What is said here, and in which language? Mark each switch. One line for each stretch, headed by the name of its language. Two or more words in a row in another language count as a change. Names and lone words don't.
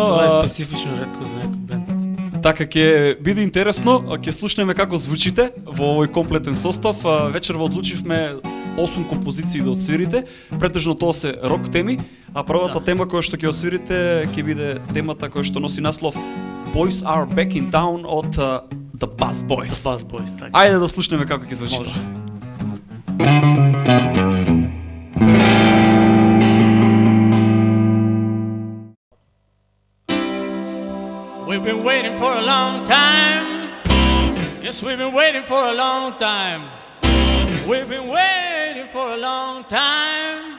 Macedonian: Тоа е специфично ретко за некој бенд. Така, ќе биде интересно, ќе слушнеме како звучите во овој комплетен состав. Вечерва одлучивме 8 композиции да отсвирите. Претежно тоа се рок теми, а првата тема која што ќе отсвирите ќе биде темата која што носи наслов Boys Are Back in Town од The Buzz Boys. Buzz Boys, така. Ајде да слушнеме како ќе звучи тоа.
English: We've been waiting for a long time. Yes, we've been waiting for a long time. We've been waiting for a long time.